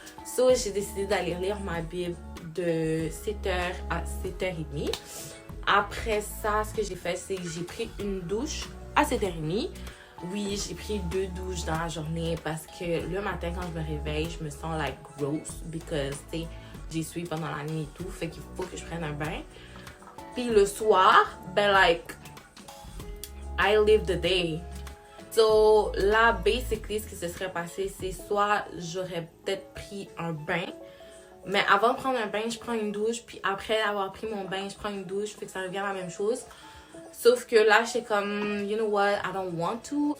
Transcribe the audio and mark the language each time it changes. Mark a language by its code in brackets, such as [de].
[fr] So, j'ai décidé d'aller lire ma Bible de 7h à 7h30. Après ça, ce que j'ai fait, c'est que j'ai pris une douche à 7h30. Oui, j'ai pris 2 douches dans la journée parce que le matin, quand je me réveille, je me sens [en] like gross because, [fr] tu sais, j'ai suivi pendant la nuit et tout, fait qu'il faut que je prenne un bain. Puis le soir, ben [en] like, I live the day. [fr] So là, basically, ce qui se serait passé, c'est soit j'aurais peut-être pris un bain, mais avant de prendre un bain, je prends une douche, puis après avoir pris mon bain, je prends une douche, fait que ça revient à la même chose. Sauf que là, j'étais comme, [en] you know what, I don't want to.